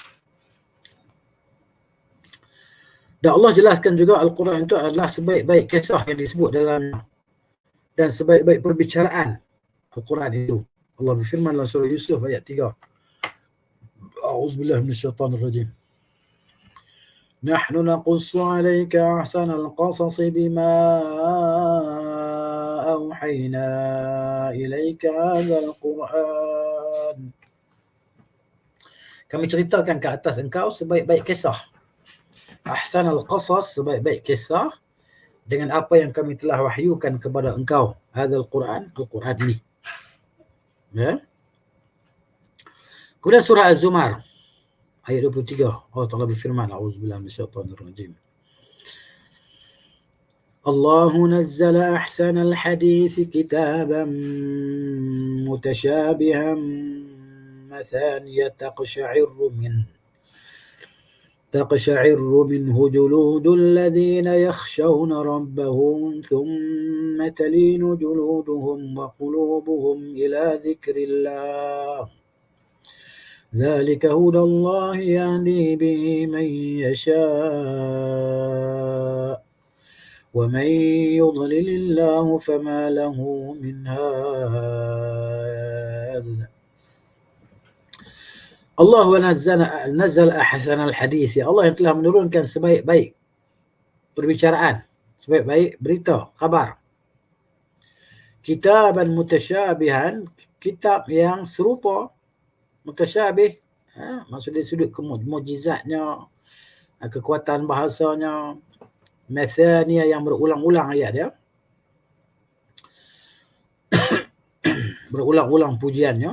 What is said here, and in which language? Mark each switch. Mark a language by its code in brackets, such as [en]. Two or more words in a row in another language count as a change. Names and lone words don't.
[ms] Dan Allah jelaskan juga Al-Quran itu adalah sebaik-baik kisah yang disebut dalamnya dan sebaik-baik perbicaraan Al-Quran itu. Allah berfirman dalam surah Yusuf ayat 3. [ar] أعوذ بالله من الشيطان الرجيم. نحن نقص عليك أحسن القصص بما أوحينا إليك هذا القرآن. [ms] Kami ceritakan ke atas engkau sebaik-baik kisah. [ar] أحسن القصص, [ms] sebaik-baik kisah dengan apa yang kami telah wahyukan kepada engkau. [ar] هذا القرآن, [ms] Al-Quran ini. Ya. Kemudian surah Az-Zumar ayat 23. Allah Taala berfirman, [ar] أعوذ بالله من الشيطان الرجيم. الله نزل أحسن الحديث كتابا متشابها مثاني تقشعر منه جلود الذين يخشون ربهم ثم تلين جلودهم وقلوبهم إلى ذكر الله ذلك هدى الله يهدي به من يشاء ومن يضلل الله فما له من هاد. الله نزل أحسن الحديث. [ms] Allah yang telah menurunkan sebaik-baik perbicaraan, sebaik-baik berita, khabar. [ar] كتابا متشابها, [ms] kitab yang serupa, mutasyabih, maksudnya sudut mukjizatnya, kekuatan bahasanya, mathaniya yang berulang-ulang ayat dia. Berulang-ulang pujiannya.